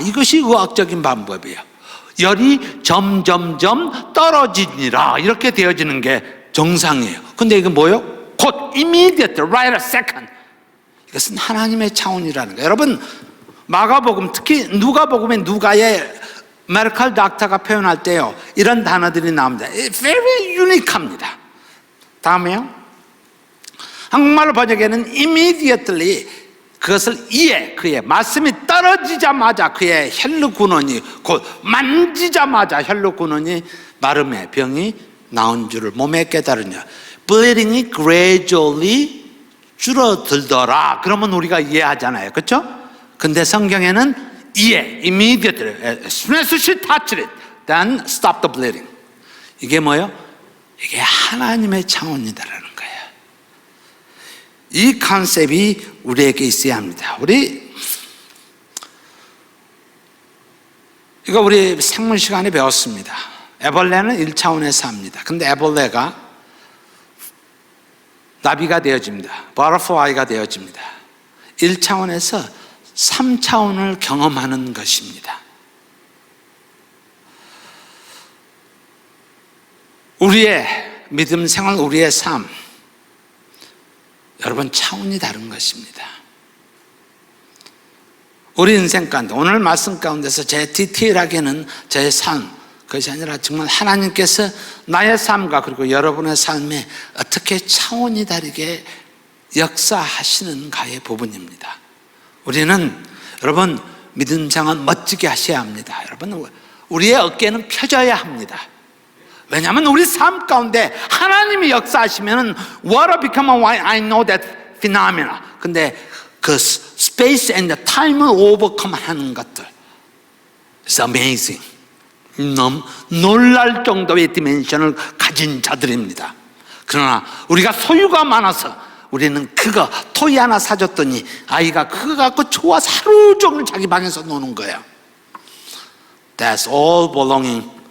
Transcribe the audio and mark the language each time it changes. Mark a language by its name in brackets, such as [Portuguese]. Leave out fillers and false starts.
[Korean] 이것이 의학적인 방법이에요. 열이 점점점 떨어지니라. 이렇게 되어지는 게 정상이에요. 근데 이게 뭐예요? 곧 [English] immediate, right a second. [Korean] 이것은 하나님의 차원이라는 거예요. 여러분, 마가복음, 특히 누가복음의 누가의 메디컬 닥터가 표현할 때요, 이런 단어들이 나옵니다. [English] Very unique [Korean] 합니다. 다음에요. 한국말로 번역에는 immediately, 그것을 그의 말씀이 떨어지자마자 그의 혈루근원이, 곧 만지자마자 혈루근원이 마름에 병이 나온 줄을 몸에 깨달으냐. bleeding이 gradually 줄어들더라. 그러면 우리가 이해하잖아요. 그렇죠? 근데 성경에는 [English] immediately, as soon as she touched it, then stop the bleeding. [Korean] 이게 뭐예요? 이게 하나님의 차원이다라는 거예요. 이 컨셉이 우리에게 있어야 합니다. 이거 우리 생물 시간에 배웠습니다. 애벌레는 1차원에 삽니다. 근데 애벌레가 나비가 되어집니다. 버터플라이가 되어집니다. 1차원에서 3차원을 경험하는 것입니다. 우리의 믿음 생활, 우리의 삶, 여러분 차원이 다른 것입니다. 우리 인생 가운데 오늘 말씀 가운데서 제 디테일하게는 제 삶, 그것이 아니라 정말 하나님께서 나의 삶과 그리고 여러분의 삶에 어떻게 차원이 다르게 역사하시는가의 부분입니다. 우리는 여러분 믿음 생활 멋지게 하셔야 합니다. 여러분 우리의 어깨는 펴져야 합니다. 왜냐하면 우리 삶 가운데 하나님이 역사하시면 [English] water become a wine, I know that phenomena. [Korean] 근데 그 [English] space and the time [Korean] 을 overcome 하는 것들 [English] It's amazing. [Korean] 너무 놀랄 정도의 디멘션을 가진 자들입니다. 그러나 우리가 소유가 많아서 우리는 그거 토이 하나 사줬더니 아이가 그거 갖고 좋아서 하루 종일 자기 방에서 노는 거예요. [English] That's all belonging.